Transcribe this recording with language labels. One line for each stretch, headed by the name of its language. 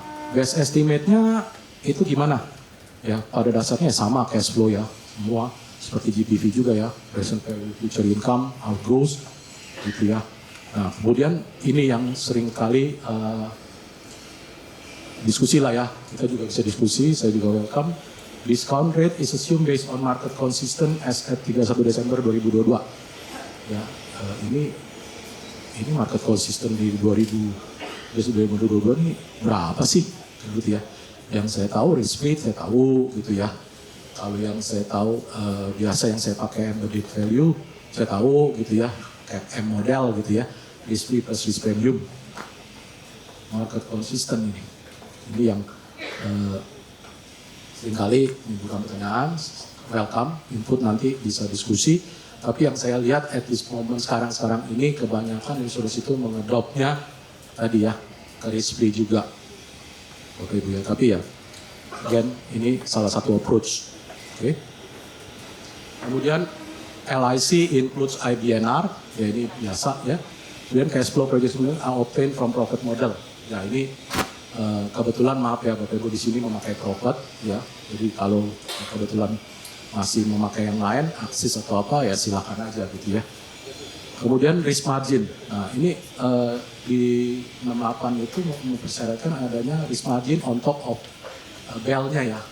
Indonesian: Best estimate-nya itu gimana? Ya pada dasarnya sama cash flow ya, semua seperti GPV juga ya, present value future income, outgoes gitu ya. Nah, kemudian ini yang sering kali diskusi lah ya, kita juga bisa diskusi, saya juga welcome.
English: Discount rate is assumed based on market consistent as at 31 Desember 2022.
Indonesian: Ya, ini market consistent di 2022 ini berapa sih? Gitu ya. Yang saya tahu risk rate saya tahu gitu ya. Kalau yang saya tahu biasa yang saya pakai embedded value saya tahu gitu ya, kayak M model gitu ya. Risk free plus risk premium, market konsisten ini yang seringkali menimbulkan pertanyaan.
English: Welcome input,
Indonesian: nanti bisa diskusi. Tapi yang saya lihat
English: at this moment
Indonesian: sekarang ini kebanyakan insurance itu mengedopnya tadi ya ke risk free juga, Bapak Ibu ya. Tapi ya, again ini salah satu approach. Oke. Kemudian LIC includes IBNR, ya ini biasa ya. Kemudian
English: cash flow projection are obtained from profit model.
Indonesian: Ya ini kebetulan maaf ya Bapak Ibu di sini memakai profit ya. Jadi kalau kebetulan masih memakai yang lain, aksis atau apa ya silakan aja gitu ya. Kemudian risk margin. Nah ini di 68 itu mempersyaratkan adanya risk margin
English: on top of
Indonesian: BEL-nya ya.